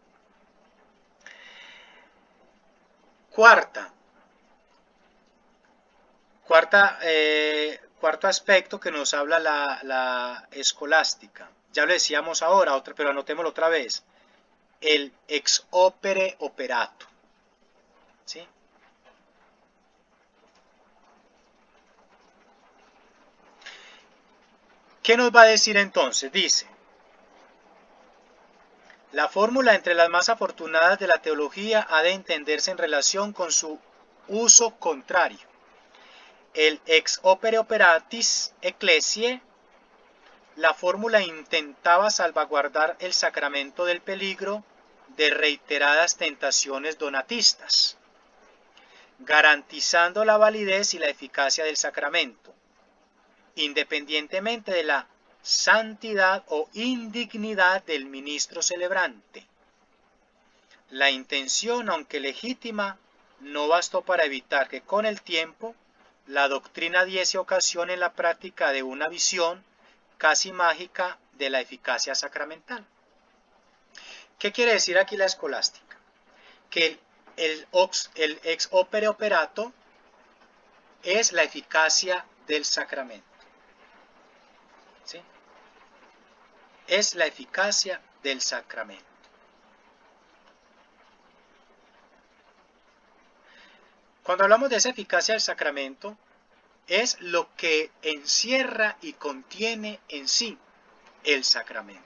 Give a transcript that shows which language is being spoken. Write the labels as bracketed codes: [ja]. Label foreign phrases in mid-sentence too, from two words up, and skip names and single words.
[es] Cuarto aspecto que nos habla la escolástica. Ya lo decíamos ahora, pero anotémoslo otra vez. [la] El ex opere operato. [es] ¿Sí? ¿Qué nos va a decir entonces? Dice, la fórmula entre las más afortunadas de la teología ha de entenderse en relación con su uso contrario. [la] El ex opere operatis ecclesiae, [es] la fórmula intentaba salvaguardar el sacramento del peligro de reiteradas tentaciones donatistas, garantizando la validez y la eficacia del sacramento, independientemente de la santidad o indignidad del ministro celebrante. La intención, aunque legítima, no bastó para evitar que con el tiempo la doctrina diese ocasión en la práctica de una visión casi mágica de la eficacia sacramental. ¿Qué quiere decir aquí la escolástica? Que el [la] ex opere operato [es] es la eficacia del sacramento. ¿Sí? Es la eficacia del sacramento. Cuando hablamos de esa eficacia del sacramento, es lo que encierra y contiene en sí el sacramento.